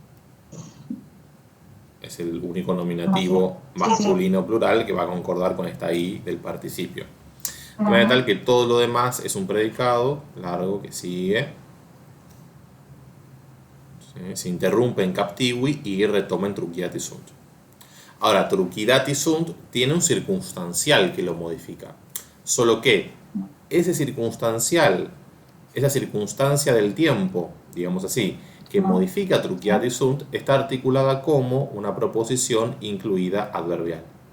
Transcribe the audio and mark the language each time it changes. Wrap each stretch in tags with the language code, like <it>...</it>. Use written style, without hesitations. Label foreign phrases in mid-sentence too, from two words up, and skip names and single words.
<es>Es el único nominativo masculino plural que va a concordar con esta I del participio. De manera tal que todo lo demás es un predicado largo que sigue. ¿Sí? Se interrumpe en captivi y retoma en</es> <la>trucidati sunt.</la> <es>Ahora,</es> <la>trucidati sunt</la> <es>tiene un circunstancial que lo modifica. Solo que ese circunstancial, esa circunstancia del tiempo, digamos así, que modifica</es> <la>trucidati sunt,</la> <es>está articulada como una proposición incluida adverbial.</es>